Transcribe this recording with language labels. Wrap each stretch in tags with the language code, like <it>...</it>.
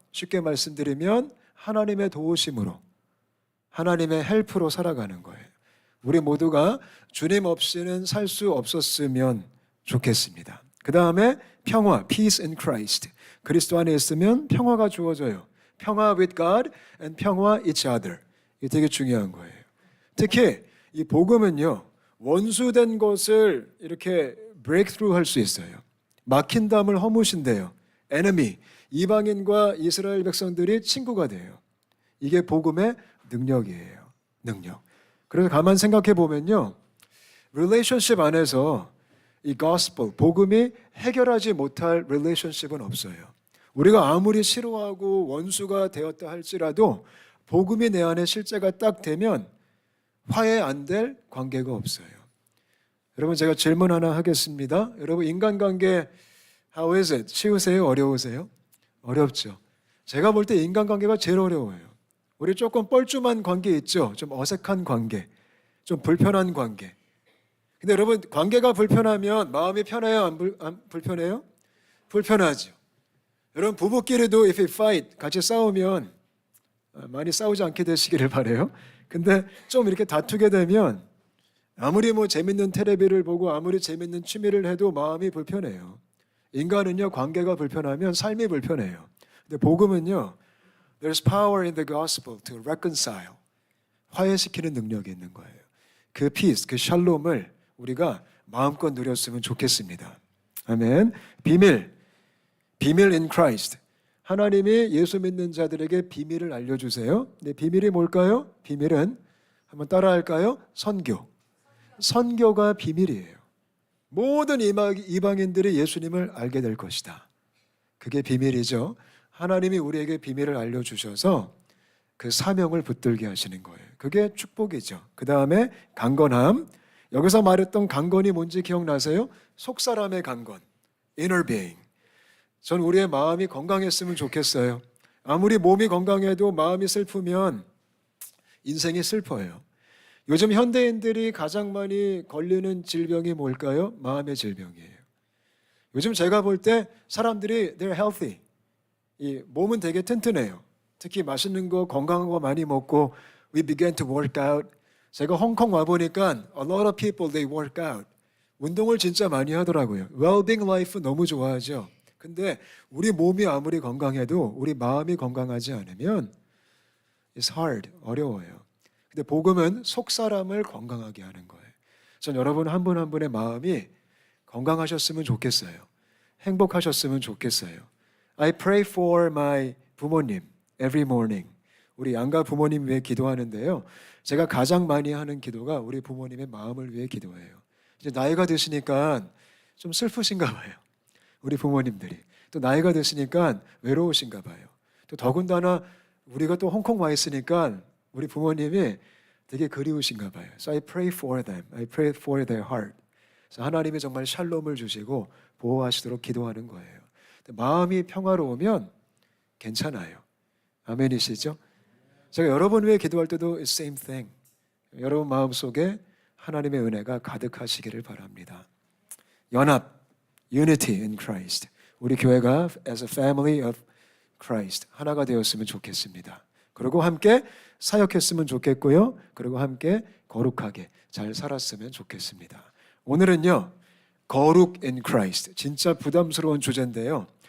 <ko>쉽게 말씀드리면 하나님의 도우심으로, 하나님의 헬프로 살아가는 거예요. 우리 모두가 주님 없이는 살 수 없었으면 좋겠습니다. 그 다음에 평화,</ko> <en>peace in Christ.</en> <ko>그리스도 안에 있으면 평화가 주어져요.</ko> <en>평화 with God and 평화 each other.</en> <ko>이게 되게 중요한 거예요. 특히 이 복음은요, 원수된 것을 이렇게 breakthrough 할 수 있어요. 막힌 담을 허무신대요. enemy, 이방인과 이스라엘 백성들이 친구가 돼요. 이게 복음의 능력이에요. 능력. 그래서 가만 생각해 보면요, relationship 안에서 이 gospel, 복음이 해결하지 못할 relationship은 없어요. 우리가 아무리 싫어하고 원수가 되었다 할지라도 복음이 내 안에 실제가 딱 되면 화해 안 될 관계가 없어요. 여러분 제가 질문 하나 하겠습니다.</ko> <en>여러분 인간관계 how is it?</en> <ko>쉬우세요? 어려우세요? 어렵죠. 제가 볼 때 인간관계가 제일 어려워요. 우리 조금 뻘쭘한 관계 있죠? 좀 어색한 관계, 좀 불편한 관계. 근데 여러분 관계가 불편하면 마음이 편해요? 안 불편해요? 불편하죠. 여러분 부부끼리도</ko> <en>if you fight,</en> <ko>같이 싸우면 많이 싸우지 않게 되시기를 바라요. 근데 좀 이렇게 다투게 되면 아무리 뭐 재밌는 텔레비를 보고 아무리 재밌는 취미를 해도 마음이 불편해요. 인간은요 관계가 불편하면 삶이 불편해요. 근데 복음은요</ko> <en>there's power in the gospel to reconcile.</en> <ko>화해시키는 능력이 있는 거예요. 그 peace, 그 샬롬을 우리가 마음껏 누렸으면 좋겠습니다. 아멘.</ko> <en>비밀 in Christ.</en> <ko>하나님이 예수 믿는 자들에게 비밀을 알려주세요. 근데 비밀이 뭘까요? 비밀은 한번 따라할까요? 선교. 선교가 비밀이에요. 모든 이방인들이 예수님을 알게 될 것이다. 그게 비밀이죠. 하나님이 우리에게 비밀을 알려주셔서 그 사명을 붙들게 하시는 거예요. 그게 축복이죠. 그 다음에 강건함. 여기서 말했던 강건이 뭔지 기억나세요? 속사람의 강건,</ko> <en>inner being.</en> <ko>전 우리의 마음이 건강했으면 좋겠어요. 아무리 몸이 건강해도 마음이 슬프면 인생이 슬퍼요. 요즘 현대인들이 가장 많이 걸리는 질병이 뭘까요? 마음의 질병이에요. 요즘 제가 볼 때 사람들이</ko> <en>they're healthy.</en> <ko>이 몸은 되게 튼튼해요. 특히 맛있는 거, 건강한 거 많이 먹고</ko> <en>we began to work out.</en> <ko>제가 홍콩 와보니까</ko> <en>a lot of people they work out.</en> <ko>운동을 진짜 많이 하더라고요. well-being life 너무 좋아하죠. 근데 우리 몸이 아무리 건강해도 우리 마음이 건강하지 않으면</ko> <en>it's hard,</en> <ko>어려워요. 근데 복음은 속 사람을 건강하게 하는 거예요. 전 여러분 한 분 한 분의 마음이 건강하셨으면 좋겠어요. 행복하셨으면 좋겠어요.</ko> <en>I pray for my 부모님 every morning.</en> <ko>우리 양가 부모님 위해 기도하는데요. 제가 가장 많이 하는 기도가 우리 부모님의 마음을 위해 기도해요. 이제 나이가 드시니까 좀 슬프신가 봐요. 우리 부모님들이. 또 나이가 드시니까 외로우신가 봐요. 또 더군다나 우리가 또 홍콩 와 있으니까 우리 부모님이 되게 그리우신가 봐요.</ko> <en>So I pray for them. I pray for their heart.</en> <ko>그래서 하나님이 정말 샬롬을 주시고 보호하시도록 기도하는 거예요. 마음이 평화로우면 괜찮아요. 아멘이시죠? 제가 여러분 위해 기도할 때도</ko> <en>it's same thing.</en> <ko>여러분 마음속에 하나님의 은혜가 가득하시기를 바랍니다.</ko> <en>연합, unity in Christ.</en> <ko>우리 교회가</ko> <en>as a family of Christ</en> <ko>하나가 되었으면 좋겠습니다. 그리고 함께 사역했으면 좋겠고요. 그리고 함께 거룩하게 잘 살았으면 좋겠습니다. 오늘은요, 거룩</ko> <en>in Christ.</en> <ko>진짜 부담스러운 주제인데요.</ko>